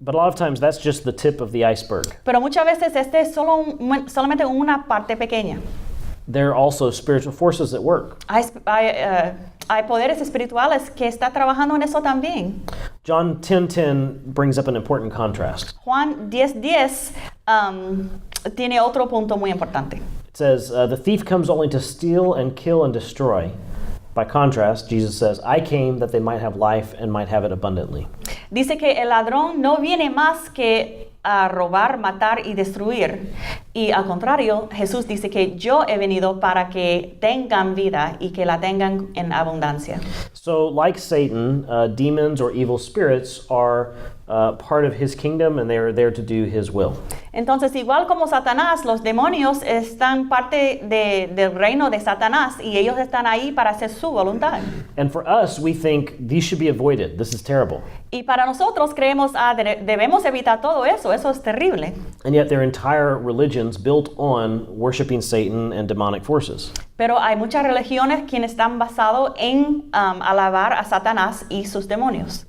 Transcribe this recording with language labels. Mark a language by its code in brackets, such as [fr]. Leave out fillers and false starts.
[en] But a lot of times that's just the tip of the iceberg. [es] Pero muchas veces este es solamente una parte pequeña. [en] There are also spiritual forces at work. [es] Hay poderes espirituales que está trabajando en eso también. [en] John 10:10 brings up an important contrast. [es] Juan 10:10 tiene otro punto muy importante. [en] It says, the thief comes only to steal and kill and destroy. By contrast, Jesus says, I came that they might have life and might have it abundantly. [es] Dice que el ladrón no viene más que a robar, matar y destruir. Y al contrario, Jesús dice que yo he venido para que tengan vida y que la tengan en abundancia. [en] So, like Satan, demons or evil spirits are part of his kingdom, and they are there to do his will. [es] Entonces, igual como Satanás, los demonios están parte del reino de Satanás y ellos están ahí para hacer su voluntad. [en] And for us, we think these should be avoided. This is terrible. [es] Y para nosotros creemos, debemos evitar todo eso, eso es terrible. [en] And yet their entire religion's built on worshiping Satan and demonic forces. [es] Pero hay muchas religiones quienes están basados en alabar a Satanás y sus demonios.